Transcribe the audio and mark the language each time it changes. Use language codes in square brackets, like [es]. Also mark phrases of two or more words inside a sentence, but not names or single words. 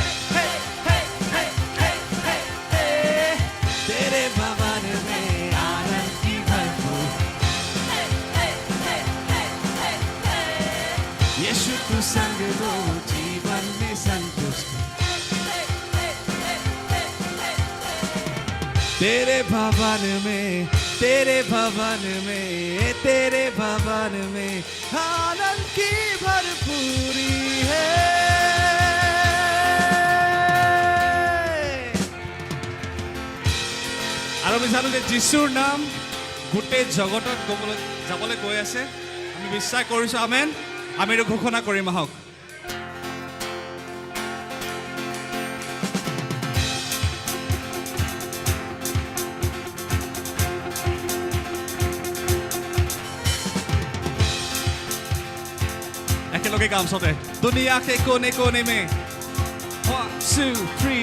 [hi] तेरे भवन में आनंद की भरपूरी, यीशु तू संग दो जीवन में संतुष्टि। तेरे भवन में तेरे भवन में तेरे भवन में आनंद की भरपूरी है। [as] আৰু আমি জানো যে যীশুৰ নাম গোটেই জগতত যাবলৈ গৈ আছে। আমি বিশ্বাস কৰিছোঁ, আমেন। আমি এইটো ঘোষণা কৰিম আহক। একেলগে গাম সবে [hi] दुनिया के कोने कोने में 1 2 3